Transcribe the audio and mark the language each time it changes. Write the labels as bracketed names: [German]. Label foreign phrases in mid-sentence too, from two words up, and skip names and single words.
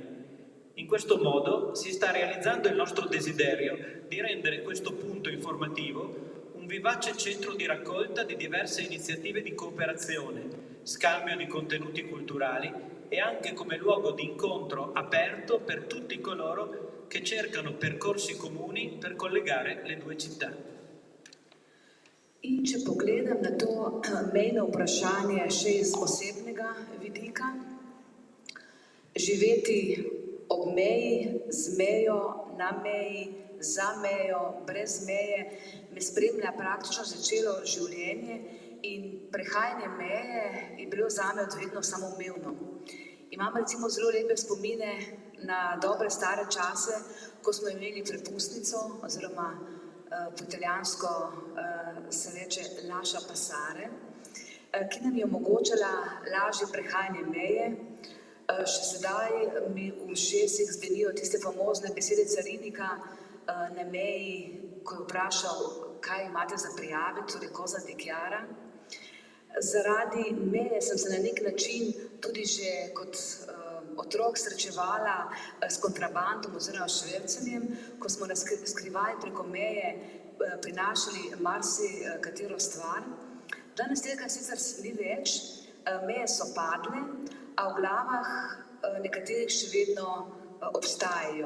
[Italian] In questo modo si sta realizzando il nostro desiderio di rendere questo punto informativo un vivace centro di raccolta di diverse iniziative di cooperazione, scambio di contenuti culturali e anche come luogo di incontro aperto per tutti coloro che cercano percorsi comuni per collegare le due città. [Slovenian] In če pogledam na to mejno vprašanje še iz osebnega vidika, živeti ob meji, z mejo, na meji, za mejo, brez meje, me spremlja praktično začelo življenje in prehajanje meje je bilo zame od vedno samoumevno. Imam recimo zelo lepe spomine na dobre stare čase, ko smo imeli prepustnico oziroma po italijansko se reče [Italian] lascia passare, [Slovenian] ki nam je omogočala lažje prehajanje meje. Še sedaj mi v ušesih zvenijo tiste famozne besede carinika na meji, ko je vprašal, kaj imate za prijaviti, torej [Italian] cosa dichiara. [Slovenian] Zaradi meje sem se na nek način tudi že kot otrok srečevala s kontrabandom oziroma švercanjem, ko smo nas skrivaj preko meje prinašali marsikatero stvar. Danes tega sicer ni več, meje so padle, a v glavah nekaterih še vedno obstajajo.